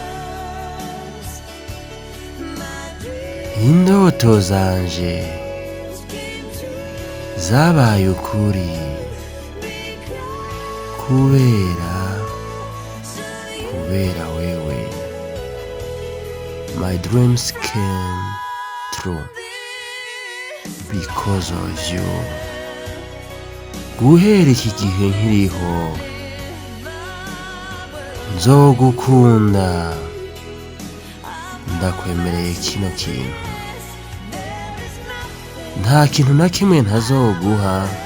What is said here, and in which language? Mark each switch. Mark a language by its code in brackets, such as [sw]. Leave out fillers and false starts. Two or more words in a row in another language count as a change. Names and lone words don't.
[rn] Indoto zanje zabaye ukuri kubera wewe. [en] My dreams came true because of you. [rn] Guhera iki gihe nkiriho, nzogukunda. Ndakwemereye kino kintu. Nta kintu na kimwe ntazoguha.